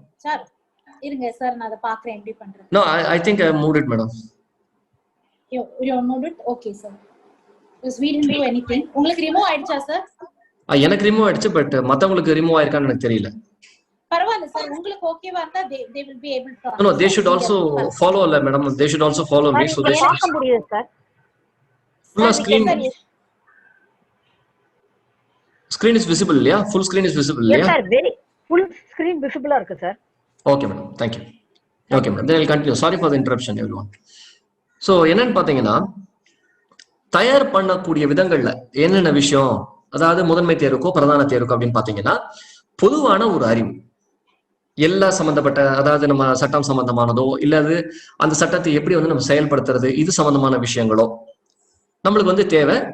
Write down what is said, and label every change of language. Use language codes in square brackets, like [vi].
[ta] Sir, இருங்க sir, நான் அதை பார்க்கறேன் எப்படி பண்றது. [en] No, I think I moved it, madam. You moved it? Okay, sir. Because we didn't do anything. [ta] உங்களுக்கு remove ஆயிடுச்சா sir? எனக்கு ரிமூவ் ஆயிடுச்சு, பட் மத்தவங்களுக்கு ரிமூவ் ஆயிருக்கான்னு எனக்கு தெரியல. பரவாயில்லை சார், உங்களுக்கு ஓகேவா இருந்தா [en] they will be able to... No, they should also follow, madam. They should also follow me. So they [ta] பார்க்க முடியுது sir. [en] full screen is visible, yeah? Full screen is visible, yeah? Yes sir, very full screen visible [ta] இருக்கு sir. [en] Okay, madam. Thank you. Okay, madam. Then I'll continue. Sorry for the interruption, everyone. [ta] So என்னன்னு பாத்தீங்கன்னா, தயார் பண்ணக்கூடிய விதங்கள்ல என்னென்ன விஷயம், அதாவது முதன்மை தேர்வுக்கோ பிரதான தேர்வுக்கோ அப்படின்னு பாத்தீங்கன்னா, பொதுவான ஒரு அறிவு, எல்லா சம்பந்தப்பட்ட, அதாவது நம்ம சட்டம் சம்பந்தமானதோ இல்லது அந்த சட்டத்தை எப்படி வந்து நம்ம செயல்படுத்துறது, இது சம்பந்தமான விஷயங்களோ நம்மளுக்கு வந்து தேவை.